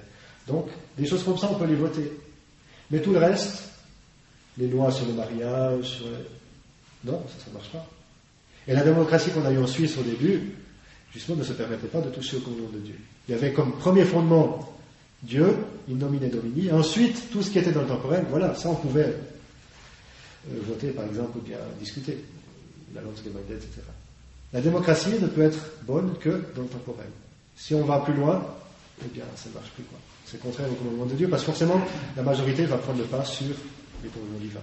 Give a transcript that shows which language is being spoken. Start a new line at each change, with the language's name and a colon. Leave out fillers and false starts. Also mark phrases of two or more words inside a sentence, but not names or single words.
French: Donc des choses comme ça on peut les voter. Mais tout le reste, les lois sur le mariage, non, ça ne marche pas. Et la démocratie qu'on a eue en Suisse au début, justement, ne se permettait pas de toucher au commandement de Dieu. Il y avait comme premier fondement Dieu,
Latin: in nomine Domini,
French: et ensuite tout ce qui était dans le temporel, voilà, ça on pouvait voter par exemple ou bien discuter, la Landsgemeinde, etc. La démocratie ne peut être bonne que dans le temporel. Si on va plus loin, eh bien ça ne marche plus, quoi. C'est contraire au commandement de Dieu, parce que forcément, la majorité va prendre le pas sur les commandements divins.